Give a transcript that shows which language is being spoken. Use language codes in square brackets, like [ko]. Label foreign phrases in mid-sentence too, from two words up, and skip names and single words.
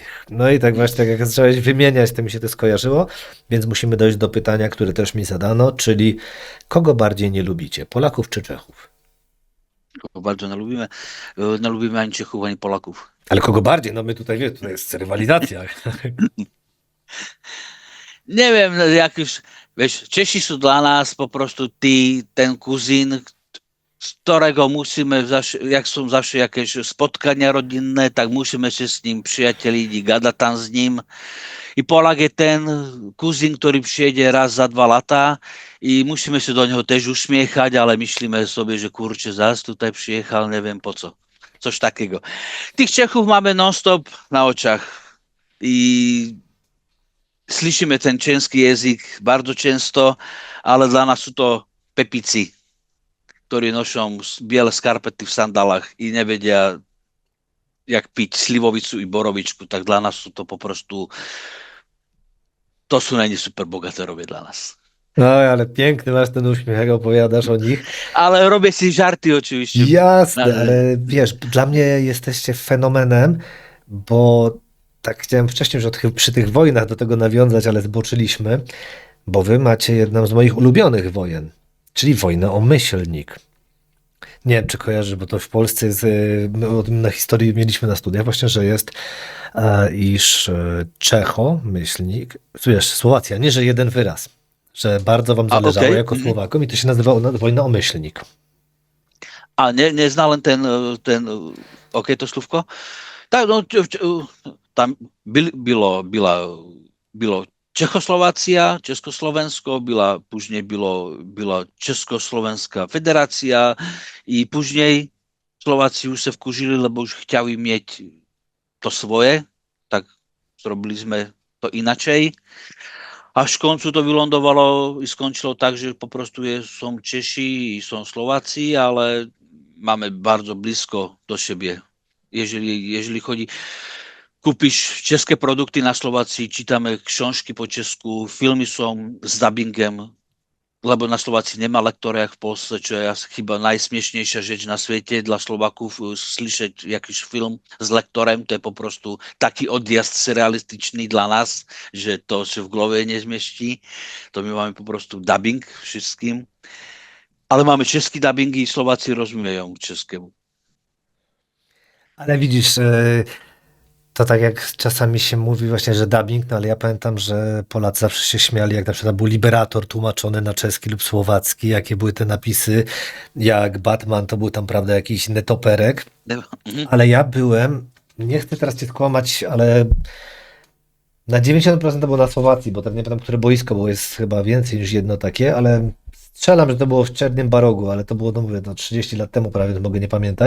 [pl] No i tak właśnie, tak jak zacząłeś wymieniać, to mi się to skojarzyło, więc musimy dojść do pytania, które też mi zadano, czyli kogo bardziej nie lubicie, Polaków czy Czechów? [sk] Bardzo nelubíme. Nelubíme ani Čechov, ani Polakov. [pl] Ale kogo bardziej? No my tutaj, wiesz, tutaj jest rywalizacja. [sk] Neviem, jak už, vieš, Češi sú dla nás [pl] po prostu [sk] ten kuzín, z ktorého musíme, jak sú zawsze jakieś spotkania rodinné, tak musíme się s ním priateliť, gadať tam s ním. I Polak je ten kuzín, ktorý přijede raz za 2 lata i musíme sa do neho tež usmiechať, ale myslíme sobie, že kurče, zás tutaj przyjechal, neviem po co. [pl] Coś takiego. [sk] Tých Čechov máme non-stop na očach. I slyšíme ten český jazyk bardzo często, ale dla nás sú to pepici, ktorí nošą biele skarpety v sandálach i nevedia, jak piť slivovicu i borovičku, tak dla nás sú to [pl] po prostu, [sk] to sú není super bogaterowie dla nas. [pl] No, ale piękny masz ten uśmiech, jak opowiadasz o nich. Ale robię si żarty oczywiście. Jasne, ale wiesz, dla mnie jesteście fenomenem, bo tak chciałem wcześniej już przy tych wojnach do tego nawiązać, ale zboczyliśmy, bo wy macie jedną z moich ulubionych wojen, czyli wojnę o Myślnik. Nie wiem, czy kojarzysz, bo to w Polsce jest, my o tym na historii mieliśmy na studiach właśnie, że jest, iż Czecho, Myślnik, wiesz, Słowacja, nie, że jeden wyraz, że bardzo wam zależało okej. jako Słowakom i to się nazywało wojna o Myślnik. [sk] A nezná len OK, to slůvko? Tak, no, tam bylo Čechoslovacia, Československo, później byla Československá federácia i później Slováci už se vkužili, lebo už chtěli mít to svoje, tak zrobili sme to inačej. Až v koncu to vylondovalo i skončilo tak, že [pl] po prostu [sk] są Češi i są Slováci, ale máme bardzo blízko do siebie. Jeżeli chodí, kúpiš české produkty na Slovácii, čítame książki po česku, filmy są s dubbingem, lebo na Slovácii nemá lektora jak v Polsce, čo je chyba najsmiešnejšia rzecz na svete dla Slovákov slyšet jakýž film s lektorem, to je [pl] po prostu [sk] taký odjazd surrealističný dla nás, že to sa v glove nezmiestí. To my máme [pl] po prostu [sk] dubbing všetkým. Ale mamy český dubbing i Slováci rozumieją českému. [pl] Ale widzisz, to tak jak czasami się mówi właśnie, że dubbing, no ale ja pamiętam, że Polacy zawsze się śmiali, jak na przykład był Liberator tłumaczony na czeski lub słowacki, jakie były te napisy, jak Batman to był tam, prawda, jakiś netoperek, ale ja byłem, nie chcę teraz cię skłamać, ale na 90% to było na Słowacji, bo tak nie pamiętam, które boisko, bo jest chyba więcej niż jedno takie, ale strzelam, że to było w Czernym Barogu, ale to było, no mówię, to 30 lat temu prawie, to mogę nie pamiętać.